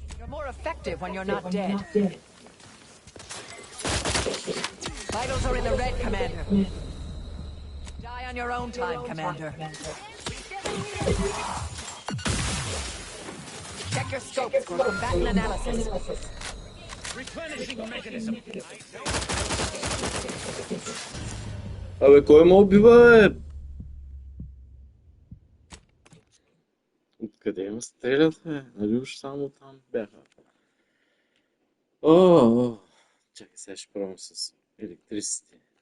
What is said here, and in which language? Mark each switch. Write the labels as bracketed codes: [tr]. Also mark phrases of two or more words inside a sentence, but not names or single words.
[en] You're more effective when you're not dead. Vitals are in the red, Commander. Die on your own time, Commander. Check your scopes for combatant analysis. Replenishing mechanism. [bg] Абе, кой ме убива, бе? Откъде ме стрелят, бе? Нали уж само там бяха? О, чакай, сега ще пробвам с електриците.